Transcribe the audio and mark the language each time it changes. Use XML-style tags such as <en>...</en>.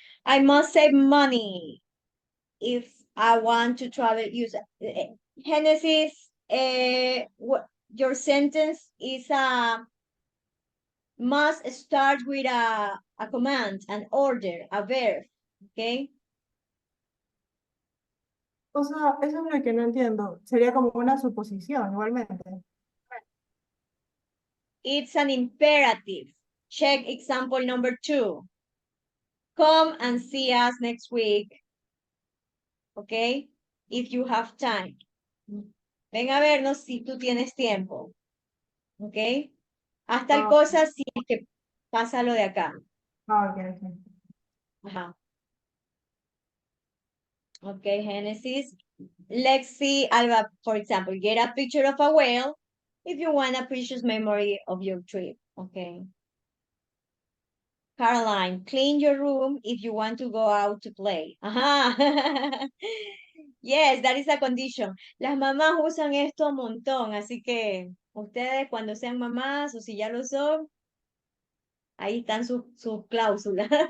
<en>I must save money if I want to travel. Use Genesis. Your sentence is must start with a command, an order, a verb. Okay.</en> <es>O sea, eso es lo que no entiendo. Sería como una suposición, igualmente.</es> <en>It's an imperative. Check example number 2. Come and see us next week. Okay? If you have time.</en> <es>Ven a vernos si tú tienes tiempo. Okay? Haz tal cosa si es que pasa lo de acá.</es> <en>Ok. Ajá. Okay, Genesis. Let's see, Alba, for example, get a picture of a whale if you want a precious memory of your trip. Okay. Caroline, clean your room if you want to go out to play. Ajá. Yes, that is a condition.</en> <es>Las mamás usan esto un montón, así que ustedes cuando sean mamás o si ya lo son, ahí están sus cláusulas.</es>